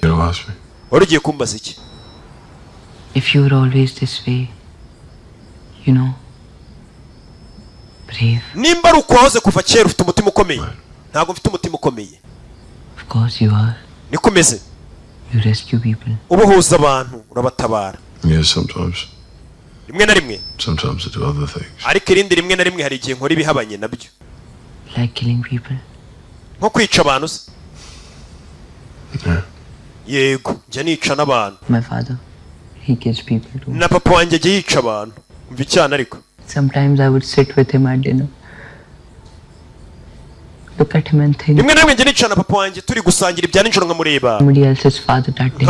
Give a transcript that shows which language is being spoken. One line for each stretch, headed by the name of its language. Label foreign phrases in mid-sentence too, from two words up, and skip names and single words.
English: You asked me.
Kinyarwanda: wari ugiye kumbaza iki
English: If you were always this way, you know, brave.
Kinyarwanda: nimba ari uko wahoze kuva kera ufite umutima ukomeye ntabwo mfite umutima ukomeye
English: Of course you are.
Kinyarwanda: niko umeze
English: You rescue people.
Kinyarwanda: ubohoza abantu urabatabara
English: Yes, sometimes.
Kinyarwanda: rimwe na rimwe
English: Sometimes I do other things.
Kinyarwanda: ariko irindi rimwe na rimwe hari igihe nkora ibihabanye nabyo
English: Like killing people.
Kinyarwanda: nko kwica abantu se
English: Yeah.
Kinyarwanda: yego njya nica n'abantu
English: My father, he kills people too.
Kinyarwanda: na papa wanjye ajya yica abantu umva icyana ariko
English: Sometimes I would sit with him at dinner. Look at him and think
Kinyarwanda: rimwe na rimwe njya nica na papa wanjye turi gusangira ibya nijoro nkamureba
English: somebody else's father that day.